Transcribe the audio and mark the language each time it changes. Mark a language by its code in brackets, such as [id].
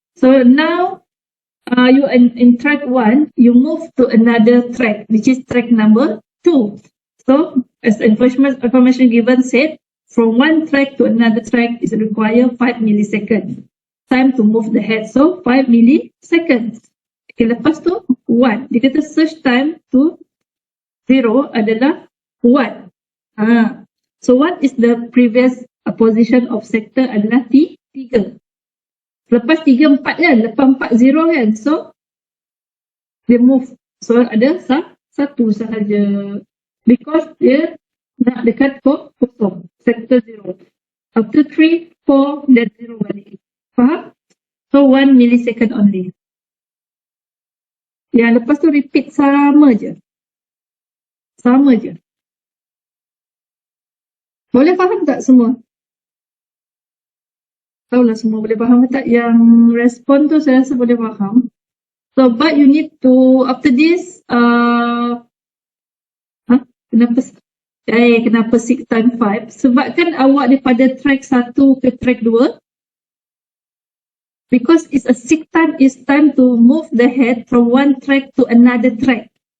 [en] So now, you in track 1, you move to another track, which is track number 2. So, as the information given said, from one track to another track is require 5 milliseconds. Time to move the head, so 5 milliseconds. Okay, [ms] lepas tu, [en] 1. [ms] Dia kata [en] search time to [ms] 0 adalah 1. [en] So what is the previous position of sector [ms] adalah [en] 3. [ms] Lepas 3, 4 kan? Lepas 4, 0 kan? So, dia move. So, ada 1 sahaja. Because dia nak dekat kosong. [en] Sector 0. After 3, 4, then 0 [ms] balik. Faham? [en] So, 1 millisecond only. [ms] Yang lepas tu repeat sama je. Sama je. Boleh faham tak semua? Tahulah semua boleh faham tak? Yang respon tu saya rasa boleh faham. [en] So, but you need to, after this, [ms] kenapa [en] 6 time 5? [ms] Sebab kan awak daripada track 1 ke track 2. [en] Because it's a 6 time, it's time to move the head from one track to another track.